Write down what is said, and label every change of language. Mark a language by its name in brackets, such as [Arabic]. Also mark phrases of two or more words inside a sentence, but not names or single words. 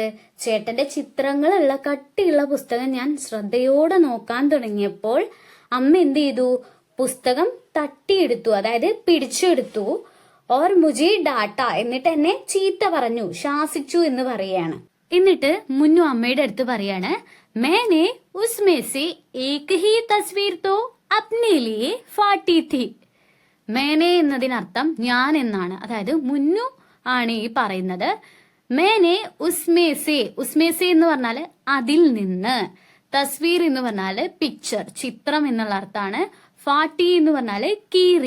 [Malayalam] ചേട്ടന്റെ ചിത്രങ്ങളുള്ള കട്ടിയുള്ള പുസ്തകം ഞാൻ ശ്രദ്ധയോടെ നോക്കാൻ തുടങ്ങിയപ്പോൾ അമ്മ എന്ത് ചെയ്തു? പുസ്തകം തട്ടിയെടുത്തു, അതായത് പിടിച്ചെടുത്തു. [Hindi] और मुझे डाँटा, [Malayalam] എന്നിട്ട് എന്നെ ചീത്ത പറഞ്ഞു, ശാസിച്ചു എന്ന് പറയാണ്. എന്നിട്ട് മുന്നു അമ്മയുടെ അടുത്ത് പറയാണ്, [Hindi] मैंने उसमें से एक ही तस्वीर तो अपने लिए फाटी थी. [Malayalam] മേനെ എന്നതിനർത്ഥം ഞാൻ എന്നാണ്. അതായത് മുന്നു ആണ് ഈ പറയുന്നത്. [Hindi] मैंने उसमें से, उसमें से [Malayalam] എന്ന് പറഞ്ഞാല് അതിൽ നിന്ന്. തസ്വീർ എന്ന് പറഞ്ഞാല് പിക്ചർ, ചിത്രം എന്നുള്ള അർത്ഥമാണ്. ഫാട്ടി എന്ന് പറഞ്ഞാല് കീറി.